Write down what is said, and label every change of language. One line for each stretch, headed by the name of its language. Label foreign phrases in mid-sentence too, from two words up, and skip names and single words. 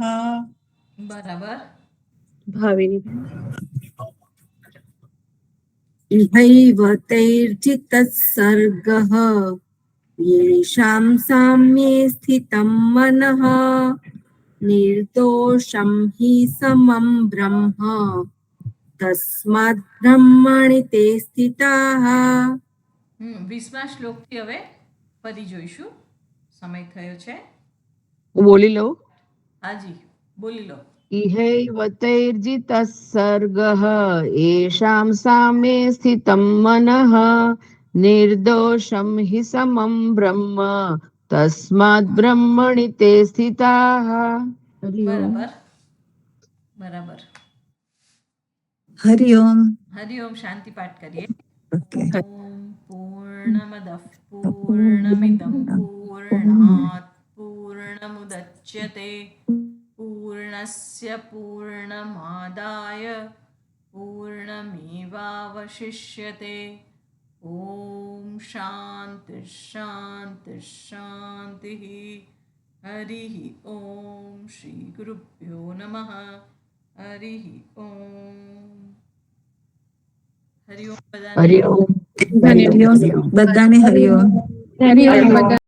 Gujarati: બરાબર. ભાવિનીબેન
Sanskrit: इहैव तैर्जितः सर्गः येषां साम्ये स्थितं मनः निर्दोषं हि समं ब्रह्म तस्माद् ब्रह्मणि ते स्थिताः.
Gujarati: 20મા શ્લોકથી હવે ફરી જોઈશું. સમય થયો છે. બોલી લઉં. હાજી બોલી લો.
Sanskrit: इहैव तैर्जितः सर्गः येषां साम्ये स्थितं मनः निर्दोषं हि समं ब्रह्म तस्माद् ब्रह्मणि ते स्थिताः.
Gujarati: બરાબર. બરાબર.
Sanskrit: हरि ओम.
Gujarati: હરિઓમ. શાંતિ પાઠ કરીએ.
English: Okay.
Sanskrit: ઓમ પૂર્ણમદઃ પૂર્ણમિદં પૂર્ણાત પૂર્ણમુદચ્યતે પૂર્ણસ્ય પૂર્ણમાદાય પૂર્ણમેવાવશિષ્યતે. ઓમ શાંતિ શાંતિ શાંતિ. હરિ ઓમ. શ્રી ગુરુભ્યો નમઃ.
Gujarati: હરિ ઓમ. હરિ ઓમ બધાને.
Sanskrit: हरि ओम.
Gujarati: બધાને હરિઓમ. હરિઓમ બધા